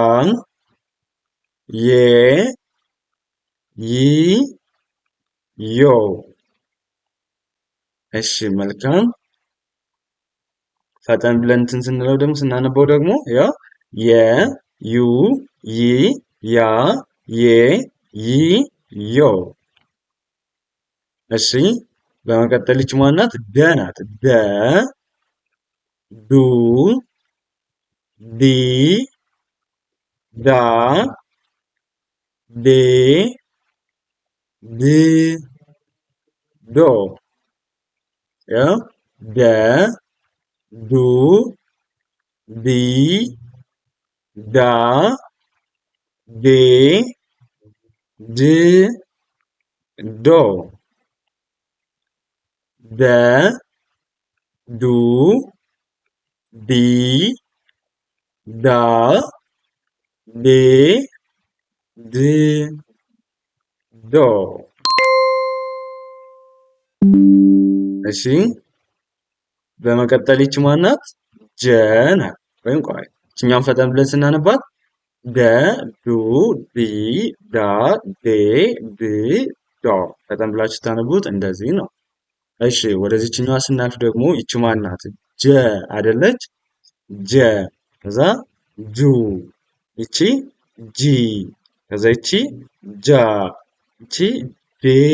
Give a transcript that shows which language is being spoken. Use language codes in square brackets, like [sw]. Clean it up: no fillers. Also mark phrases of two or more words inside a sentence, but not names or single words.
[am] ዬ ይ ዮ። እሺ መልካም። ፈጠን ብለን እንትን ስንለው ደግሞ ስናነበው ደግሞ ያው የ ዩ ይ ያ ዬ ይ ዮ። እሺ በመቀጠል ይቺ ማናት? ደ ናት። ደ ዱ ዲ ዳ ዴ ድ ዶ። ያው ደ ዱ ዲ ዳ ዴ ድ ዶ። ደ ዱ ዲ ዳ ዴ ድ ዶ። እሺ በመቀጠል ይቺ ማናት? ጀ ናት። ወይም ቆይ ይችኛውን ፈጠን ብለን ስናነባት ደ ዱ ዲ ዳ ዴ ድ ዶ። ፈጠን ብላችሁ ስታነቡት እንደዚህ ነው። እሺ ወደዚችኛዋ ስናልፍ ደግሞ ይቺ ማናት? ጀ አይደለች? ጀ ከዛ ጁ ይቺ ጂ ከዛ ይቺ ጃ ይቺ ጄ